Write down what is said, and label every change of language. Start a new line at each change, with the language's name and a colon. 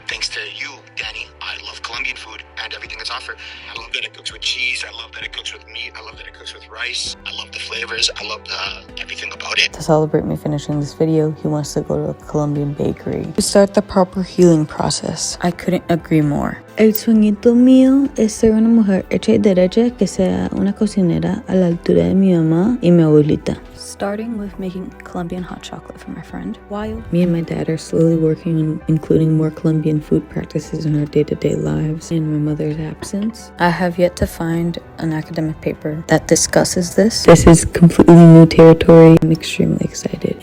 English: Thanks to you, Danny, I love Colombian food and everything that's offered. I love that it cooks with cheese. I love that it cooks with meat. I love that it cooks with rice. I love the flavors. I love everything about it. To celebrate me finishing this video, he wants to go to a Colombian bakery to start the proper healing process. I couldn't agree more.
Spanish: El sueñito mío es ser una mujer hecha y derecha que sea una cocinera a la altura de mi mamá y mi abuelita.
English: Starting with making Colombian hot chocolate for my friend, while me and my dad are slowly working on including more Colombian food practices in our day-to-day lives in my mother's absence. I have yet to find an academic paper that discusses this. This is completely new territory. I'm extremely excited.